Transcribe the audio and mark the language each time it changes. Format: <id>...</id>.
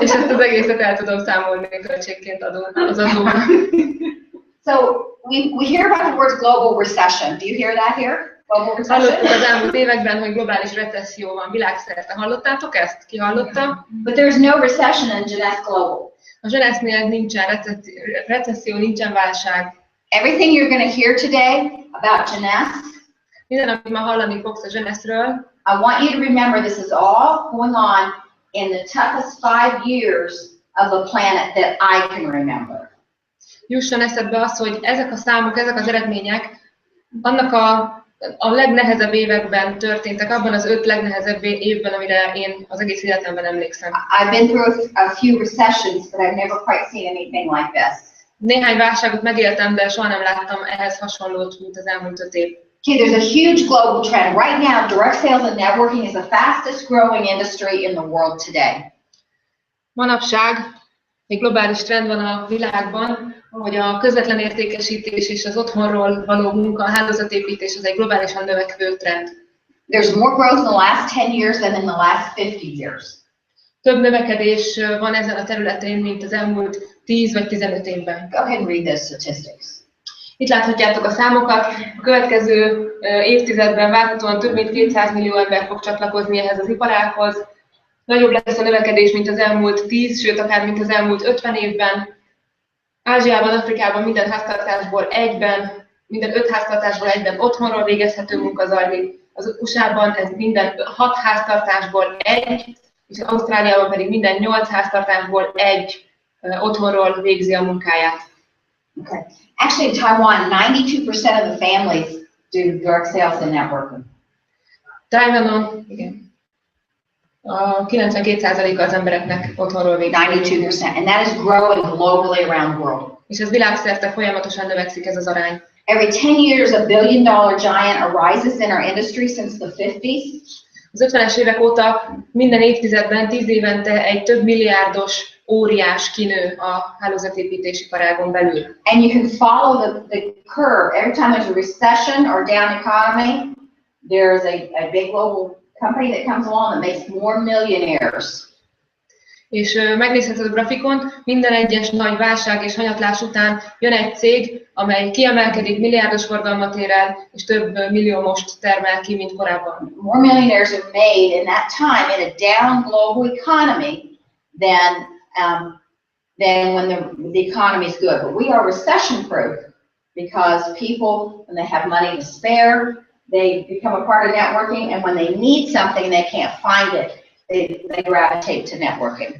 <hu>És ezt az egészet el tudom számolni költségként az adóban.</hu> <en>So we hear about the word global recession. Do you hear that here?</en> <hu>Hallottuk az elmúlt években, hogy globális recesszió van világszerte. Hallottátok ezt? Ki hallotta?</hu> <en>But there's no recession in Jeunesse Global.</en> <hu>A Jeunesse-nél nincsen recesszió, nincsen válság.</hu> <en>Everything you're going to hear today about Jeunesse,</en> <hu>Minden, amit ma hallani fogsz a Jeunesse-ről,</hu> <en>I want you to remember this is all going on in the toughest 5 years of the planet that I can remember.</en> <hu>Jusson eszedbe az, hogy ezek a számok, ezek az eredmények annak a legnehezebb években történtek, abban az 5 legnehezebb évben, amire én az egész életemben emlékszem.</hu> <en>I've been through a few recessions, but I've never quite seen anything like this.</en> <hu>Néhány válságot megéltem, de soha nem láttam ehhez hasonlót, mint az elmúlt 5 év.</hu> <en>Okay, there's a huge global trend. Right now, direct sales and networking is the fastest growing industry in the world today.</en> <hu>Manapság egy globális trend van a világban, hogy a közvetlen értékesítés és az otthonról való munka, a hálózatépítés az egy globálisan növekvő trend.</hu> <en>There's more growth in the last 10 years than in the last 50 years.</en> <hu>Több növekedés van ezen a területén, mint az elmúlt 10 vagy 15 évben.</hu> <en>Go ahead and read those statistics.</en> <hu>Itt láthatjátok a számokat. A következő évtizedben várhatóan több mint 200 millió ember fog csatlakozni ehhez az iparághoz. Nagyobb lesz a növekedés, mint az elmúlt 10, sőt akár mint az elmúlt 50 évben. Ázsiában, Afrikában minden háztartásból minden 5 háztartásból egyben otthonról végezhető munka zajlik. Az USA-ban ez minden 6 háztartásból 1, és Ausztráliában pedig minden 8 háztartásból 1 otthonról végzi a munkáját.</hu> <en>Okay. Actually, in Taiwan, 92% of the families do direct sales and networking.</en> <hu>Taiwanon, igen. A 92%-a az embereknek otthonról végzi.</hu> <en>92%, and that is growing globally around the world.</en> <hu>És ez világszerte folyamatosan növekszik ez az arány.</hu> <en>Every 10 years, a $1 billion giant arises in our industry since the 50s.</en> <hu>Az 50-es évek óta minden évtizedben, 10 évente egy több milliárdos óriás kinő a hálózatépítési iparágon belül.</hu> <en>And you can follow the curve. Every time there's a recession or down economy, there's a big global company that comes along that makes more millionaires.</en> <hu>És megnézheted a grafikon, minden egyes nagy válság és hanyatlás után jön egy cég, amely kiemelkedik, milliárdos forgalmat ér el, és több milliómost termel ki, mint korábban.</hu> <en>More millionaires are made in that time in a down global economy than when the economy is good. But we are recession proof because people, when they have money to spare, they become a part of networking, and when they need something and they can't find it, they gravitate to networking.</en>